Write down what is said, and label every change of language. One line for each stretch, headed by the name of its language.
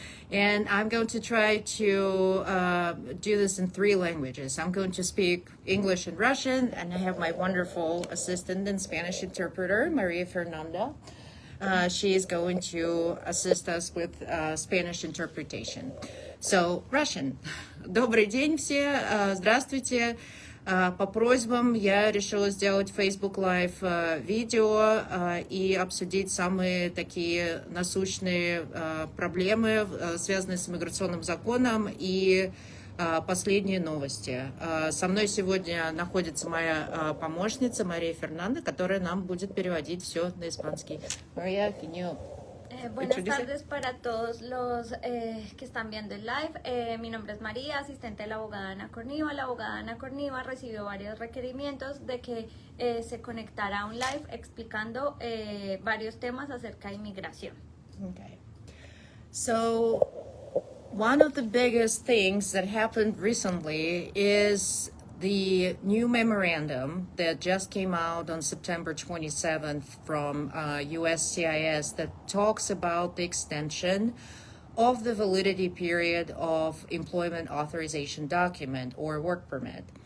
English: And I'm going to try to do this in 3 languages. I'm going to speak English and Russian, and I have my wonderful assistant and Spanish interpreter, Maria Fernanda. She is going to assist us with Spanish interpretation. So, Russian.
Russian: Добрый день все, здравствуйте. По просьбам я решила сделать Facebook Live видео и обсудить самые такие насущные проблемы, связанные с иммиграционным законом и последние новости. Со мной сегодня находится моя помощница Мария Фернанда, которая нам будет переводить все на испанский.
English: Мария, can you...
Spanish: Buenas tardes para todos los que están viendo el live. Mi nombre es María, asistente de la abogada Ana Korneva. La abogada Ana Korneva recibió varios requerimientos de que se conectara a un live explicando varios temas acerca de inmigración.
English: Okay. So, one of the biggest things that happened recently is the new memorandum that just came out on September 27th from USCIS that talks about the extension of the validity period of employment authorization document or work permit.